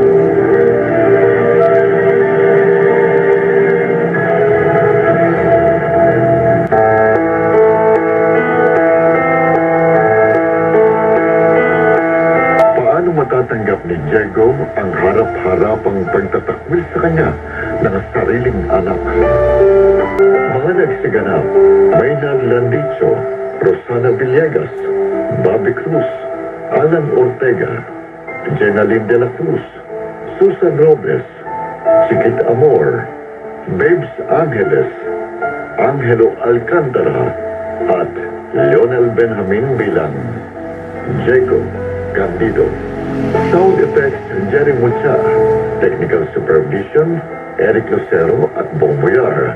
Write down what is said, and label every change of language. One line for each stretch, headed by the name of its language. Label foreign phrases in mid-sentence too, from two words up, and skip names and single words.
Filipino: Paano matatanggap ni Diego ang harap-harapang pagtatakwil sa kanya ng sariling anak? Mga nagsiganap, Maynard Landicho, Rosana Villegas, Bobby Cruz, Alan Ortega, Jenaline de la Cruz, Susan Robles, Chiquit Amor, Babes Angeles, Angelo Alcantara at Lionel Benjamin bilang Jago Candido.
English: Sound effects, Jerry Mucha. Technical supervision, Eric Lucero at Bong Boyar.